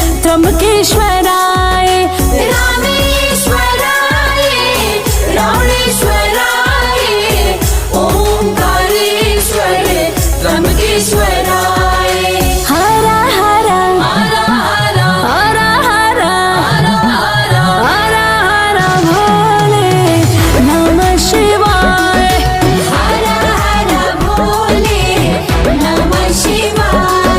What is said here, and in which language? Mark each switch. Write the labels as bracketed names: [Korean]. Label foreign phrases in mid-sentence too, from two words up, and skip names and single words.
[Sanskrit] त्र्यंबकेश्वराय रामेश्वराय रावणेश्वराय ओंकारेश्वर त्र्यंबकेश्वराय हर हर हर हर हर हर हर हर [Hindi] हर हर भोले [Sanskrit] नमः शिवाय [Hindi] हर हर भोले [Sanskrit] नमः शिवाय